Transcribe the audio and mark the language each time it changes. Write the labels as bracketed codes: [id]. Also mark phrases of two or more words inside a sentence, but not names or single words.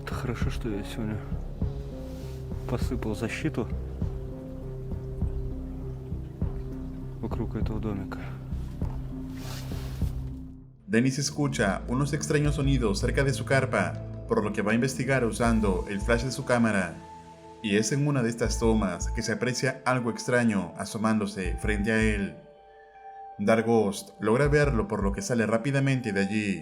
[ru] Хорошо, что я сегодня посыпал защиту вокруг этого домика. [es] Dennis escucha unos extraños sonidos cerca de su carpa, por lo que va a investigar usando el flash de su cámara. Y es en una de estas tomas que se aprecia algo extraño asomándose frente a él. Dargost logra verlo, por lo que sale rápidamente de allí.